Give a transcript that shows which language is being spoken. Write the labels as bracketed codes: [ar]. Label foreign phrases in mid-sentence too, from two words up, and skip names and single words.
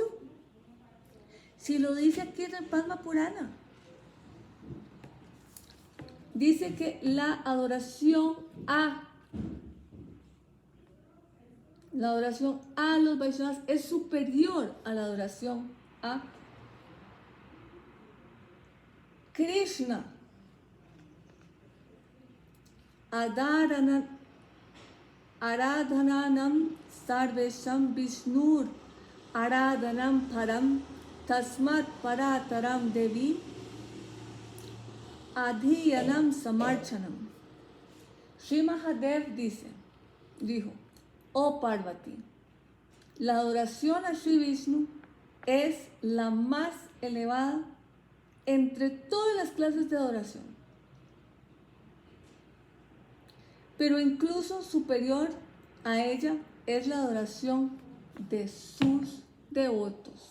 [es] Si lo dice aquí en el Padma Purana, dice que la adoración a los Vaishnavas es superior a la adoración a Krishna. [sa] Aradhananam sarvesham vishnur aradhanam param tasmat parataram devi adhiyanam samarchanam. [es] Sri Mahadev dijo, oh Parvati, la adoración a Sri Vishnu es la más elevada entre todas las clases de adoración, pero incluso superior a ella es la adoración de sus devotos.